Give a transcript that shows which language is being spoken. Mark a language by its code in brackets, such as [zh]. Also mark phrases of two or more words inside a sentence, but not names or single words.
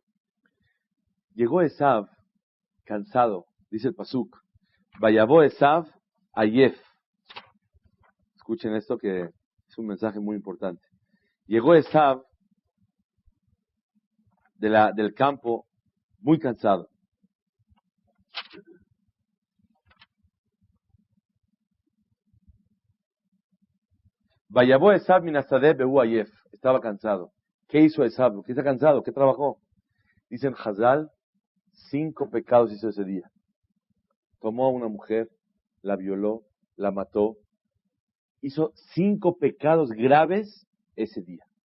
[es] Llegó Esav cansado, dice el Pasuk. [he] ויבא עשו עיף. [es] Escuchen esto que es un mensaje muy importante. Llegó Esav del campo muy cansado. [he] ויבא עשו מן השדה והוא עיף. [es] Estaba cansado. ¿Qué hizo Esav? ¿Por qué está cansado? ¿Qué trabajó? Dicen Hazal, 5 pecados hizo ese día. Tomó a una mujer, la violó, la mató. Hizo 5 pecados graves ese día.